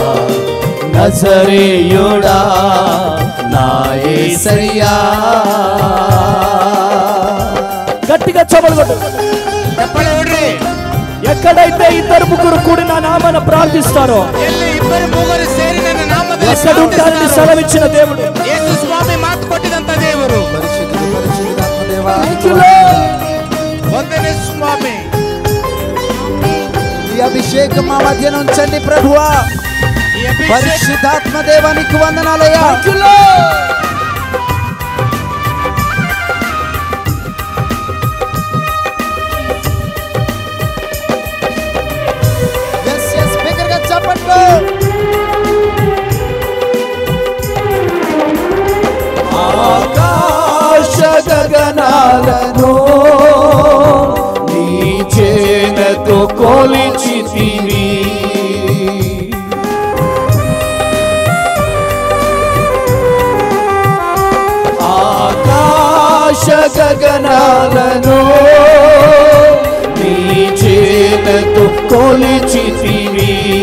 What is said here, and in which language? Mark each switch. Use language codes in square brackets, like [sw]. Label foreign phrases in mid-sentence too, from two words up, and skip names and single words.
[te] నజరేయుడా నా యేసయ్యా. గట్టిగా చప్పట్లు కొట్టు. [kn] ಚಪ್ಪಾಳೆ ಹೊಡ್ರಿ. [te] ఎక్కడైతే ఇద్దరు ముగ్గురు కూడి నా నామన ప్రార్థిస్తారో [kn] ఎల్లి [te] ఇద్దరు ముగ్గురు [kn] సేరి ನನ್ನ ನಾಮದಲ್ಲಿ [te] ఎక్కడుంటారని సెలవిచ్చిన దేవుడు. [kn] యేసు స్వామి మాತು ಕೊಟ್ಟಿದಂತ ದೇವರು. [te] పరిశుద్ధుడు పరిశుద్ధాత్మదేవా, [en] Thank you Lord. [te] వందనే స్వామి. ఈ అభిషేకం మా మధ్యన ఉంచండి ప్రభువా. ఈ అభిషేకం పరిశుద్ధాత్మ దేవానికి వందనాలయ్యా. [en] Thank you Lord. Yes, yes, [te] బిగ్గరగా చప్పట్లు. ఆకాశ గగనాలను నీ చేనతో కొలిచితివి. ఆకాశ గగనాలను నీ చేనతో కొలిచితివి.